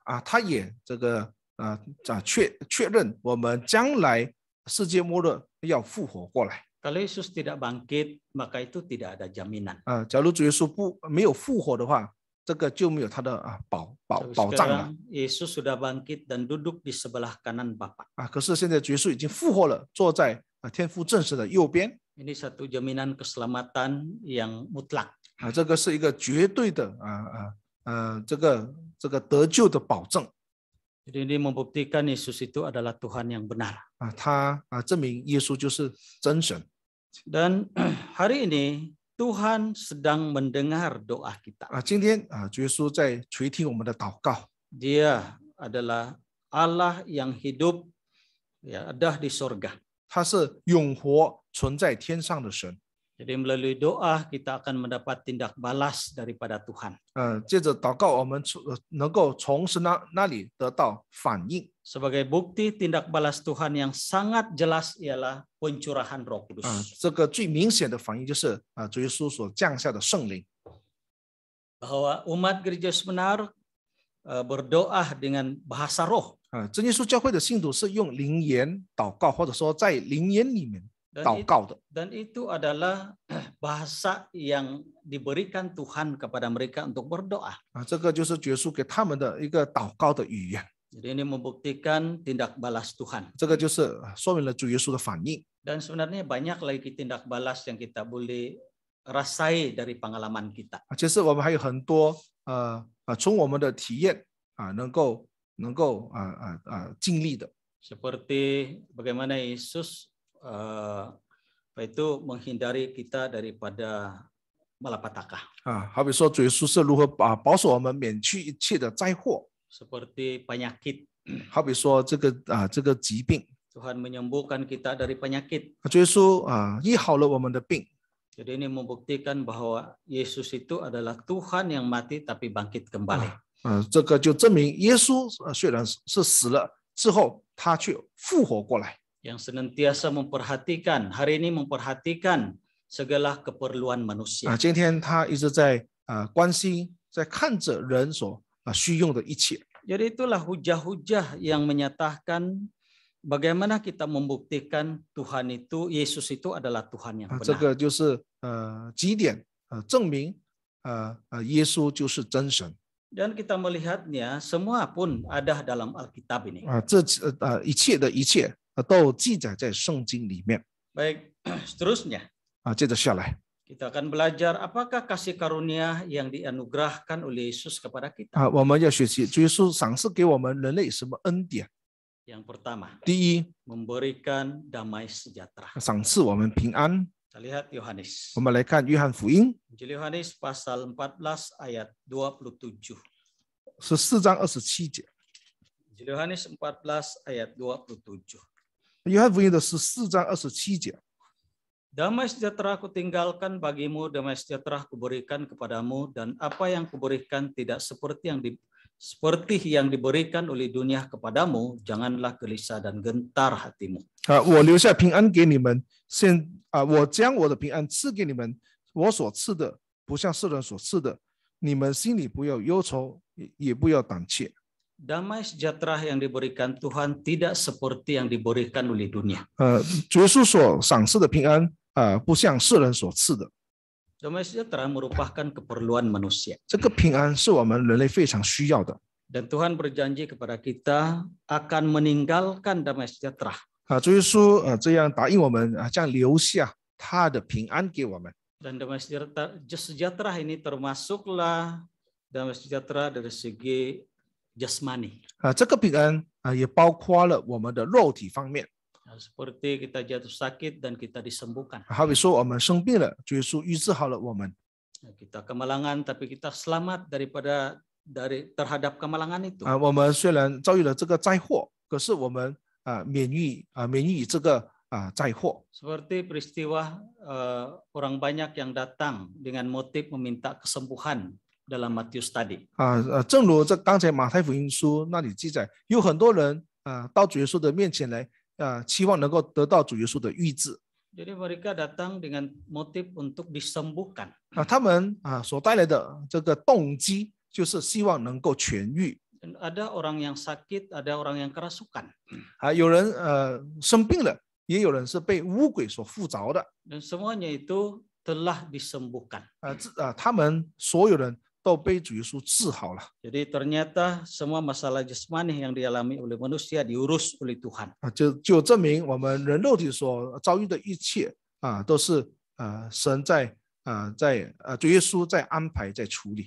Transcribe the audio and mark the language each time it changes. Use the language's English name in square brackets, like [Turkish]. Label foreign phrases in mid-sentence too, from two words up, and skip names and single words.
[Chinese] 他也这个确认我们将来世界末日要复活过来。 [Malay] Kalau Yesus tidak bangkit, maka itu tidak ada jaminan. [Chinese] 假如主耶稣没有复活的话，这个就没有他的保障了。 [Malay] Yesus sudah bangkit dan duduk di sebelah kanan Bapa. [Chinese] 可是现在主耶稣已经复活了，坐在天父正神的右边。 [Malay] Ini satu jaminan keselamatan yang mutlak. [Chinese] 这个是一个绝对的这个得救的保证。 [Malay] Jadi ini membuktikan Yesus itu adalah Tuhan yang benar. [Chinese] 他证明耶稣就是真神。 [Malay] Dan hari ini Tuhan sedang mendengar doa kita. [Chinese] 今天主耶稣在垂听我们的祷告。 [Malay] Dia adalah Allah yang hidup, ya, ada di surga. [Chinese] 他是永活存在天上的神。 [Malay] Jadi melalui doa kita akan mendapat tindak balas daripada Tuhan. [Chinese] 接着祷告，我们能够从神那里得到反应。 [Malay] Sebagai bukti tindak balas Tuhan yang sangat jelas ialah pencurahan Roh Kudus. [Chinese] 这个最明显的反应就是主耶稣所降下的圣灵。 [Malay] Bahwa umat gereja benar berdoa dengan bahasa roh. [Chinese] 真耶稣教会的信徒是用灵言祷告，或者说在灵言里面祷告的。 [Malay] Dan itu adalah bahasa yang diberikan Tuhan kepada mereka untuk berdoa. [Chinese] 这个就是主耶稣给他们的一个祷告的语言。 [Malay] Jadi ini membuktikan tindak balas Tuhan. [Chinese] 这个就是说明了主耶稣的反应。 [Malay] Dan sebenarnya banyak lagi tindak balas yang kita boleh rasai dari pengalaman kita. [Chinese] 其实我们还有很多从我们的体验能够经历的。 [Malay] Seperti bagaimana Yesus itu menghindari kita daripada malapetaka. [Chinese] 好比说主耶稣是如何保守我们免去一切的灾祸。 [Malay] Seperti penyakit. [Chinese] 好比说这个疾病， [Malay] Tuhan menyembuhkan kita dari penyakit. [Chinese] 主耶稣医好了我们的病。 [Malay] Jadi ini membuktikan bahwa Yesus itu adalah Tuhan yang mati tapi bangkit kembali. [Chinese] 这个就证明耶稣虽然是死了之后，他却复活过来。 [Malay] Yang senantiasa memperhatikan, hari ini memperhatikan segala keperluan manusia. [Chinese] 今天他一直在关心，在看着人所需用的一切。 [Malay] Jadi itulah hujah-hujah yang menyatakan bagaimana kita membuktikan Tuhan itu, Yesus itu adalah Tuhan yang [Chinese] 这 [Malay] benar. [Chinese] 个就是几点证明耶稣就是真神。 [Malay] Dan kita melihatnya semua pun ada dalam Alkitab ini. [Chinese] 这一切的一切都记载在圣经里面。 [Malay] Baik, seterusnya [Chinese] 接着下来 [Malay] kita akan belajar apakah kasih karunia yang dianugerahkan oleh Yesus kepada kita. [Chinese] 我们要学习主耶稣赏赐给我们人类什么恩典。 [Malay] Yang pertama, [Chinese] 第一， [Malay] memberikan damai sejahtera. [Chinese] 赏赐我们平安。 [Malay] Kita lihat Yohanes. [Chinese] 我们来看约翰福音 [Malay] Injil Yohanes pasal 14 ayat 27. [Chinese] 14 章27节。 [Malay] Injil Yohanes 14 ayat 27. [Chinese] 约翰福音的14章27节。 [Malay] Damai sejahtera aku tinggalkan bagimu, damai sejahtera aku berikan kepadamu, dan apa yang kuberikan tidak seperti yang diberikan oleh dunia kepadamu, janganlah gelisah dan gentar hatimu. [Chinese] 我留下平安给你们，我将我的平安赐给你们，我所赐的不像世人所赐的，你们心里不要忧愁，也不要胆怯。 [Malay] Damai sejahtera yang diberikan Tuhan tidak seperti yang diberikan oleh dunia. [Chinese] 主耶稣所赏赐的平安不像世人所赐的。 [Malay] Damai sejahtera merupakan keperluan manusia. [Chinese] 这个平安是我们人类非常需要的。 [Malay] Dan Tuhan berjanji kepada kita akan meninggalkan damai sejahtera. [Chinese] 主耶稣这样答应我们将留下他的平安给我们。 [Malay] Dan damai sejahtera ini termasuklah damai sejahtera dari segi jasmani. [Chinese] 这个平安也包括了我们的肉体方面。 [Malay] Seperti kita jatuh sakit dan kita disembuhkan. [Chinese] 好比说我们生病了，主耶稣医治好了我们。 [Malay] Kita kemalangan tapi kita selamat terhadap kemalangan itu. [Chinese] 我们虽然遭遇了这个灾祸，可是我们免于这个灾祸。 [Malay] Seperti peristiwa orang banyak yang datang dengan motif meminta kesembuhan dalam Matius tadi. [Chinese] 正如这刚才马太福音书那里记载，有很多人到主耶稣的面前来，期望能够得到主耶稣的医治。 [Malay] Jadi mereka datang dengan motif untuk disembuhkan. [Chinese] 他们所带来的这个动机就是希望能够痊愈。 [Malay] Dan ada orang yang sakit, ada orang yang kerasukan. [Chinese] 有人生病了，也有人是被污鬼所附着的。 [Malay] Dan semuanya itu telah disembuhkan. [Chinese] 他们所有人都被主耶稣治好了。 [Malay] Jadi ternyata semua masalah jasmani yang dialami oleh manusia diurus oleh Tuhan. [Chinese] 就证明我们人肉体所遭遇的一切都是神在主耶稣在安排在处理。